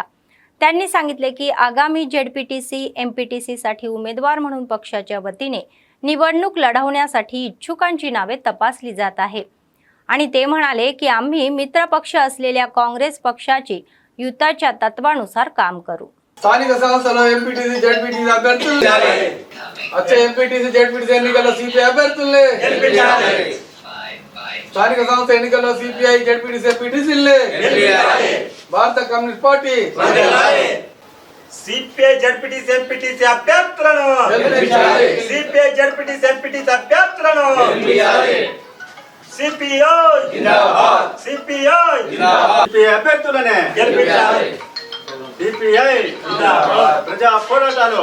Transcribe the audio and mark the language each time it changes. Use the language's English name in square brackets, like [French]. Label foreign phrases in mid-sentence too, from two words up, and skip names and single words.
[Marathi] त्यांनी सांगितले की आगामी जेडपीटीसी एमपीटीसी साठी उमेदवार म्हणून पक्षाच्या वतीने निवडणूक लढवण्यासाठी इच्छुकांची नावे तपासली जात आहे आणि ते म्हणाले की आम्ही मित्र पक्ष असलेल्या काँग्रेस पक्षाची युताच्या तत्वानुसार काम करू। [Telugu] స్థానిక సంస్థలో ఎంపీటీసీ జెడ్పీటీసీ అభ్యర్థులు వచ్చే ఎంపీటీసీ జెడ్పీటీసీ ఎన్నికల్లో సిపిఐ అభ్యర్థుల్ని స్థానిక సంస్థ ఎన్నికల్లో సిపిఐ జెడ్పీటీసీ ఎంపీటీసీల్ని భారత కమ్యూనిస్ట్ పార్టీ సిపిఐ జెడ్పీటీసీ ఎంపీటీసీ అభ్యర్థులను సిపిఐ జెడ్పీటీసీ ఎంపీటీసీ అభ్యర్థులను సిపిఐ జిందాబాద్ సిపిఐ జిందాబాద్ సిపిఐ అభ్యర్థులనే గెలిపించాలి సిపిఐ జిందాబాద్ ప్రజా పోరాటాలు